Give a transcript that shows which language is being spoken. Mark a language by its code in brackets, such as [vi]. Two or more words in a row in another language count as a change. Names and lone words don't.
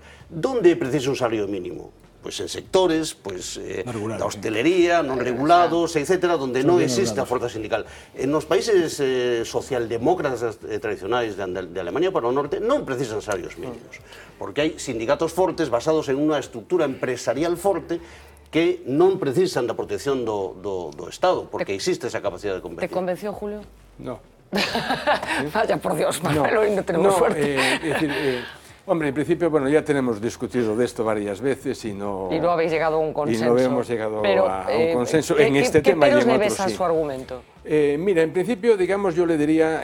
[gl] Donde é preciso un salario mínimo? Pois en sectores da hostelería, non regulados, etc., onde non existe a forza sindical. Nos países socialdemócratas tradicionais de Alemania para o norte non precisan salarios mínimos, porque hai sindicatos fortes basados en unha estructura empresarial forte que non precisan da protección do Estado, porque existe esa capacidade de competir. [es] ¿Te convenció, Julio? No. Vaya, por Dios, Manuel, hoy no tenemos suerte. Es decir, hombre, en principio, bueno, ya tenemos discutido de esto varias veces y no... Y no habéis llegado a un consenso. Y no hemos llegado a un consenso en este tema y en otros sí. ¿Qué peros le ves a su argumento? Mira, en principio, digamos, yo le diría...